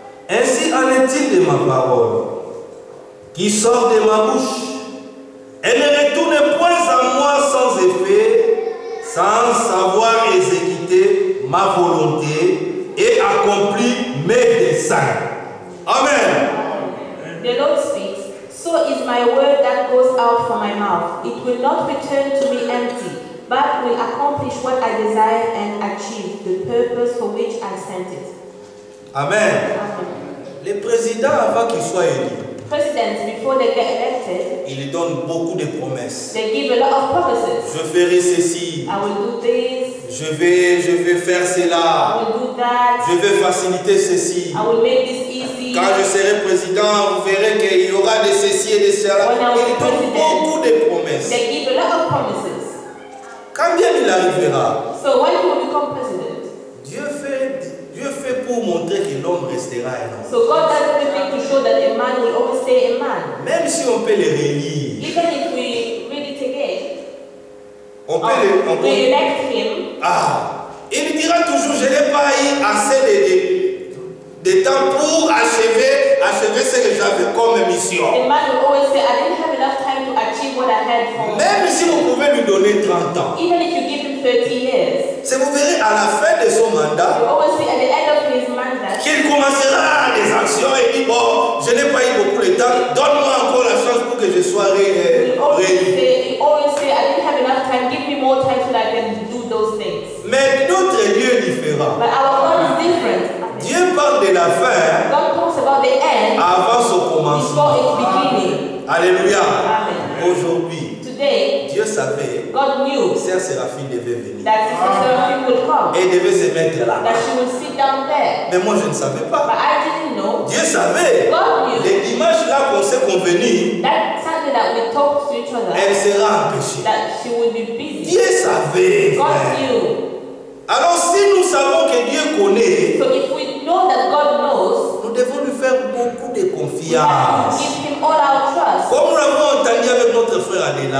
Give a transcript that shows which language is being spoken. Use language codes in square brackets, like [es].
[fr] Ainsi en est-il de ma parole qui sort de ma bouche. Elle ne retourne point à moi sans effet, sans savoir exécuter ma volonté et accomplir mes desseins. Amen. [en] The Lord speaks, so is my word that goes out from my mouth. It will not return to me empty, but will accomplish what I desire and achieve the purpose for which I sent it. Amen. Amen. [fr] Le président, avant qu'il soit élu, [en] Presidents, before they get elected, [fr] ils donnent beaucoup de promesses. [en] they give a lot of promises. [fr] Je ferai ceci. [en] I will do this. [fr] Je vais faire [en] I [fr] cela. [en] will do that. [fr] Je vais faciliter ceci. [en] I will make this easy. [fr] Quand je serai président, vous verrez qu'il y aura de ceci et de cela. Ils donnent beaucoup de promesses. [en] They give a lot of promises. [fr] Quand bien il arrivera, [en] So when he will become president, [fr] Dieu fait pour montrer que l'homme restera un homme. [en] so God does everything to show that a man will always stay a man. [fr] Même si on peut les relire, [en] Even if we read it again, [fr] on peut [en] we elect him, [fr] il dira toujours, je n'ai pas eu assez de temps pour achever ce que j'avais comme mission. [en] the man will always say, I didn't have enough time to achieve what I had for. [fr] Même si vous pouvez lui donner 30 ans, [en] Even if you give him 30 years, [fr] vous verrez à la fin de son mandat, [en] you always see at the end of his mandate, [fr] qu'il commencera des actions et dit, bon, je n'ai pas eu beaucoup de temps, donne-moi encore la chance pour que je sois réélu. [en] he always say, I didn't have enough time, give me more time so that I can do those things. [fr] Mais notre Dieu est différent. [en] But our God is different. [fr] Dieu parle de la fin [en] God talks about the end [fr] avant son [en] before [fr] commencement. [en] its beginning. Alléluia. Amen. [fr] Aujourd'hui, [en] Today, [fr] Dieu savait [en] God knew [fr] que Sœur Séraphine devait venir [en] that Sister Seraphim would come, [fr] et devait se mettre là. [en] that she would sit down there. [fr] Mais moi, je ne savais [en] But [fr] pas. [en] I didn't know. [fr] Dieu savait. [en] God knew [fr] Les dimanches là qu'on s'est convenu, [en] that Sunday that we talked to each other, [fr] elle sera empêchée. [en] that she would be busy. [fr] Dieu savait. [en] God [fr] Frère. [en] knew. [fr] Alors si nous savons que Dieu connaît, [en] So if we know that God knows, [fr] nous devons lui faire beaucoup de [en] we have to [fr] confiance. [en] give him all our trust. [fr] Comme nous l'avons entendu avec notre frère Adela,